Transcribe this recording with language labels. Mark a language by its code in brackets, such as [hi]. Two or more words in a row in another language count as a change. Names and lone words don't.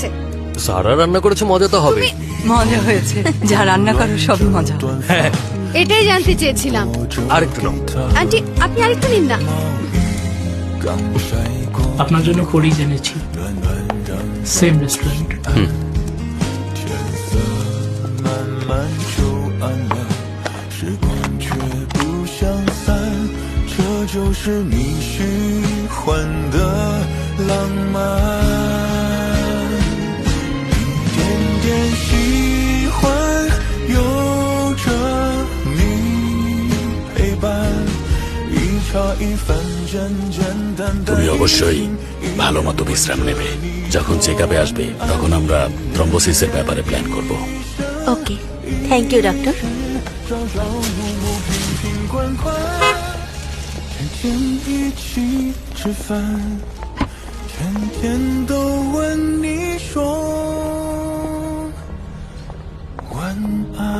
[bn] সারা রান্না করেছে, মজা তো হবে। মজা হয়েছে, যা রান্না করো সবই মজা। হ্যাঁ, এটাই জানতে চেয়েছিলাম। আরেকটু নাও। আন্টি আপনি আরেকটু নিন না। আপনার জন্য করেই জেনেছি, [en] same restaurant. [zh] 就是你喜欢的浪漫，一点点喜欢有着你陪伴，一茶一饭简简单单。 [bn] তুমি অবশ্যই ভালো মতো বিশ্রাম নেবে। যখন চেক আপে আসবে তখন আমরা থ্রম্বোসিসের ব্যাপারে প্ল্যান করব। [en] Okay, thank you doctor. [zh] 天天一起吃饭，天天都问你说晚安。